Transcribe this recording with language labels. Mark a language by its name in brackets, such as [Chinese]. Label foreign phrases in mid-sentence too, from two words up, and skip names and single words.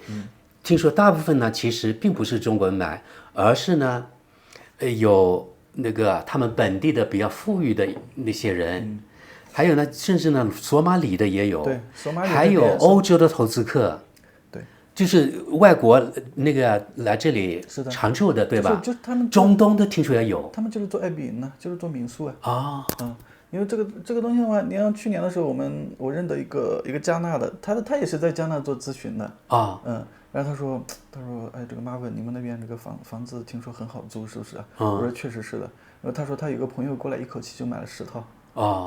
[Chinese] 聽說大部分呢，其實並不是中國人買，而是呢，有那個他們本地的比較富裕的那些人，還有呢，甚至呢，索馬里的也有，對，索馬里還有歐洲的投資客，對，就是外國那個來這裡常住的，對吧？就是他們中東的聽說也有，他們就是做愛彼迎呢，就是做民宿啊。因為這個東西的話，你像去年的時候，我認得一個加納的，他也是在加納做諮詢的然後他說，哎，這個Marvin，你們那邊這個房子聽說很好租，是不是啊？我說確實是的。然後他說他有個朋友過來一口氣就買了10套。